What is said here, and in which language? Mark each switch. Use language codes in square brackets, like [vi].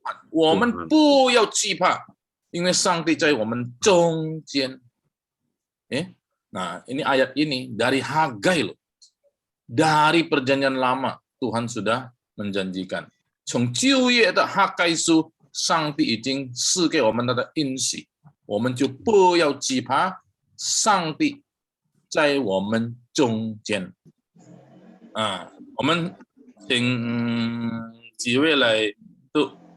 [zh] 我们不要惧怕，因为上帝在我们中间。 [id] Nah, ini ayat ini dari Hagai loh. Dari perjanjian lama Tuhan sudah menjanjikan. [zh] 从旧约的哈该书，上帝已经赐给我们他的应许，我们就不要惧怕，上帝在我们中间。我们请几位来读。